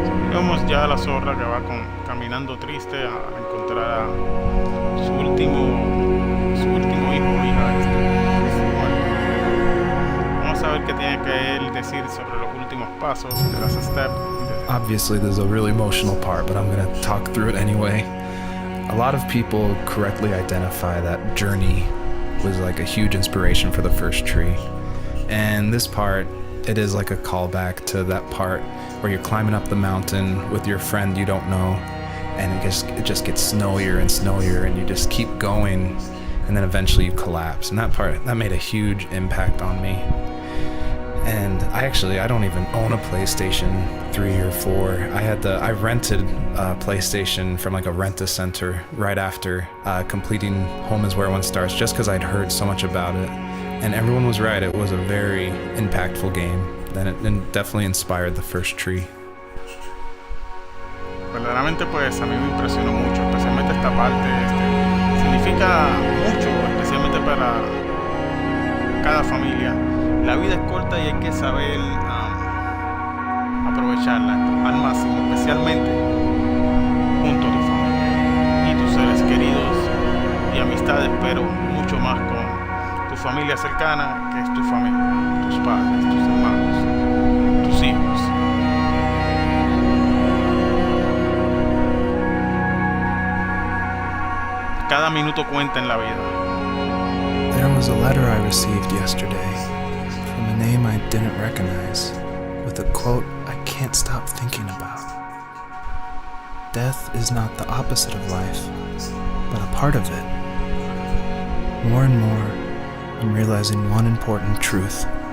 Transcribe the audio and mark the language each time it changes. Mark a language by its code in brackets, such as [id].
[es] Vemos ya a la zorra que va caminando triste a encontrar a su último hijo o hija. Vamos a ver qué tiene que él decir sobre los últimos pasos de las steps. [en] Obviously, there's a really emotional part, but I'm going to talk through it anyway. A lot of people correctly identify that Journey was like a huge inspiration for the first tree. And this part, it is like a callback to that part where you're climbing up the mountain with your friend you don't know, and it just gets snowier and snowier, and you just keep going and then eventually you collapse. And that made a huge impact on me. And I don't even own a PlayStation 3 or 4. I rented a PlayStation from like a rent-a-center right after completing Home is Where One Starts, just because I'd heard so much about it. And everyone was right, it was a very impactful game. Then it definitely inspired the first tree. [es] Verdaderamente pues a mí me impresionó mucho, especialmente esta parte. Significa mucho, especialmente para cada familia. La vida es corta y hay que saber aprovecharla al máximo, especialmente junto a tu familia y tus seres queridos y amistades, pero mucho más con tu familia cercana, que es tu familia, tus padres, tus hermanos, tus hijos. Cada minuto cuenta en la vida. [en] There was a letter I received yesterday from a name I didn't recognize, with a quote I can't stop thinking about. Death is not the opposite of life, but a part of it. More and more, I'm realizing one important truth.